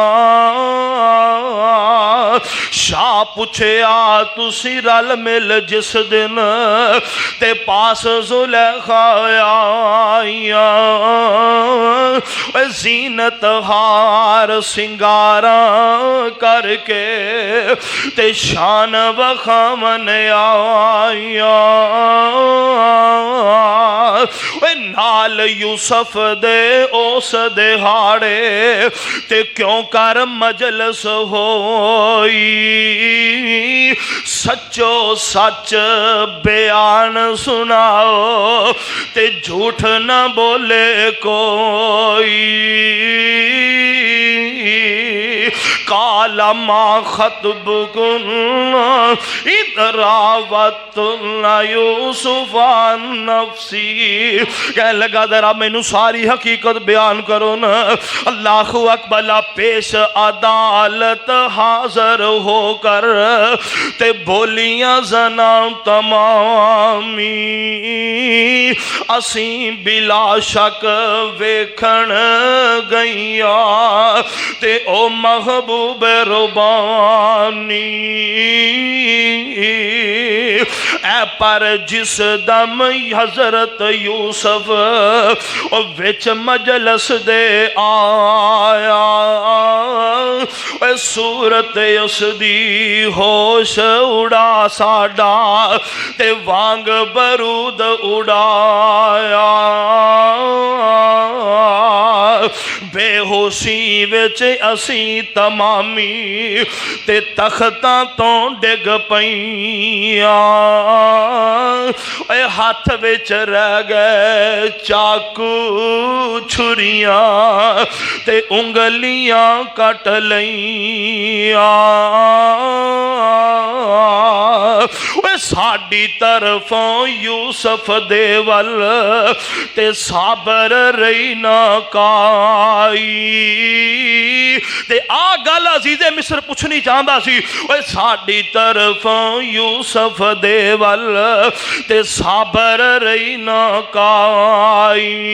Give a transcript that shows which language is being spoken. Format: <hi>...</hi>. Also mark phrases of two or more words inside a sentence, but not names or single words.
<pa>شاہ پوچھے آ تسی رل مل جس دن تے پاس زلیخا آیا زینت ہار سنگارا کر کے تے شان وخامن آیا نال یوسف دے اوس دہاڑے تے کیوں کر مجلس ہوئی سچو سچ بیان سناؤ تے جھوٹ نہ بولے کوئی</pa> <ar>قال ما خطبكن إذ راوتن يوسف عن نفسي</ar> <pa>کہنے لگا ذرا مینوں ساری حقیقت بیان کرو نا</pa> <ar>اللہ اکبر</ar> <pa>پیش عدالت حاضر ہو کر تے بولیاں زنا تمامی اسیں بلا شک ویکھن گئیاں تے او محبوب ربانی اے پر جس دم حضرت یوسف وچ مجلس دے آیا اے صورت اس دی ہوش اڑا ساڈا تے وانگ برود اڑایا بے ہوشی وچ اسی تمامی تے تختاں تو ڈگ پئیاں اے ہاتھ وچ رہ گئے چاقو چھریاں تے انگلیاں کٹ لئیاں اے ساڈی طرفوں یوسف دے ول تے صبر رہی نہ کائی تے آ گل عزیز مصر پوچھنی چاہندا سی اے ساڈی طرفوں یوسف دے ول تے صبر رہی نہ کائی</pa>